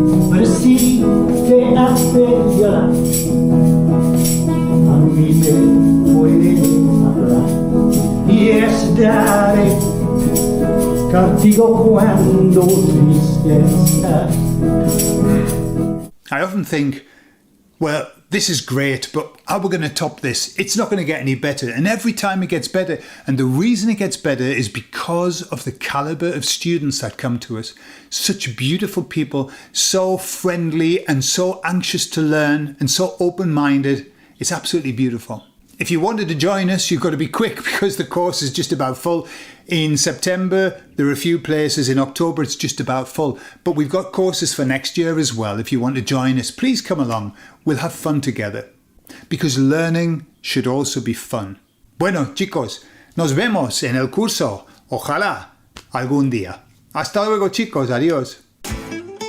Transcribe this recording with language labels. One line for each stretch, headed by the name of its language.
Spanish: Pero si te hace llorar, a mí me puedes hablar y es daré castigo cuando triste estás.
English: I often think, well, this is great, but how are we going to top this? It's not going to get any better. And every time it gets better. And the reason it gets better is because of the caliber of students that come to us. Such beautiful people, so friendly and so anxious to learn and so open-minded. It's absolutely beautiful. If you wanted to join us, you've got to be quick because the course is just about full. In September, there are a few places. In October, it's just about full. But we've got courses for next year as well. If you want to join us, please come along. We'll have fun together. Because learning should also be fun.
Spanish: Bueno, chicos, nos vemos en el curso. Ojalá algún día. Hasta luego, chicos. Adiós.